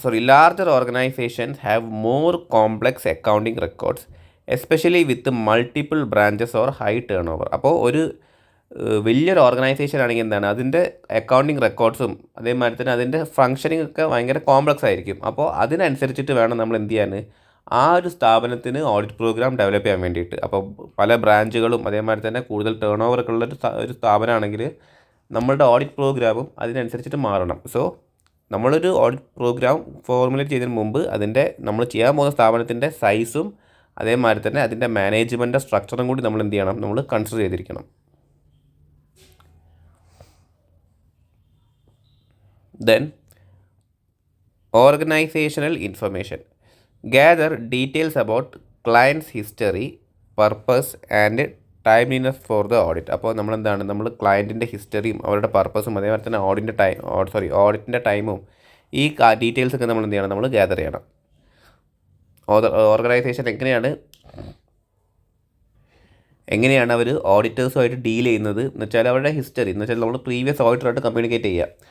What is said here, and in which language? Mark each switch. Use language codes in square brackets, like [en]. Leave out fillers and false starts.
[en] Larger organizations have more complex accounting records, especially with multiple branches or high turnover. [ml] അപ്പോൾ ഒരു വലിയൊരു organisation ആണെങ്കിൽ എന്താണ് അതിൻ്റെ അക്കൗണ്ടിങ് റെക്കോർഡ്സും അതേമാതിരി തന്നെ അതിൻ്റെ ഫങ്ഷനിങ് ഒക്കെ ഭയങ്കര കോംപ്ലക്സ് ആയിരിക്കും. അപ്പോൾ അതിനനുസരിച്ചിട്ട് വേണം നമ്മൾ എന്ത് ചെയ്യാൻ ആ ഒരു സ്ഥാപനത്തിന് ഓഡിറ്റ് പ്രോഗ്രാം ഡെവലപ്പ് ചെയ്യാൻ വേണ്ടിയിട്ട്. അപ്പോൾ പല ബ്രാഞ്ചുകളും അതേമാതിരി തന്നെ കൂടുതൽ ടേൺ ഓവറൊക്കെ ഉള്ള ഒരു സ്ഥാപനമാണെങ്കിൽ നമ്മളുടെ ഓഡിറ്റ് പ്രോഗ്രാമും അതിനനുസരിച്ചിട്ട് മാറണം. സോ നമ്മളൊരു ഓഡിറ്റ് പ്രോഗ്രാം ഫോർമുലേറ്റ് ചെയ്തതിന് മുമ്പ് അതിൻ്റെ നമ്മൾ ചെയ്യാൻ പോകുന്ന സ്ഥാപനത്തിൻ്റെ സൈസും അതേമാതിരി തന്നെ അതിൻ്റെ മാനേജ്മെൻറ്റ് സ്ട്രക്ചറും കൂടി നമ്മൾ എന്ത് ചെയ്യണം, നമ്മൾ കൺസിഡർ ചെയ്തിരിക്കണം. [en] Then organisational information. gather details about client's history, purpose and timeliness for the audit. [ml] അപ്പോൾ നമ്മളെന്താണ് നമ്മൾ ക്ലയൻറ്റിൻ്റെ ഹിസ്റ്ററിയും അവരുടെ പർപ്പസും അതേപോലെ തന്നെ ഓഡിറ്റിൻ്റെ ടൈമും ഈ ഡീറ്റെയിൽസൊക്കെ നമ്മൾ എന്ത് ചെയ്യണം, നമ്മൾ ഗ്യാദർ ചെയ്യണം. ഓർഗനൈസേഷൻ എങ്ങനെയാണ് അവർ ഓഡിറ്റേഴ്സുമായിട്ട് ഡീൽ ചെയ്യുന്നത് എന്ന് വെച്ചാൽ അവരുടെ ഹിസ്റ്ററി എന്ന് വെച്ചാൽ നമ്മൾ പ്രീവിയസ് ഓഡിറ്ററായിട്ട് കമ്മ്യൂണിക്കേറ്റ് ചെയ്യുക.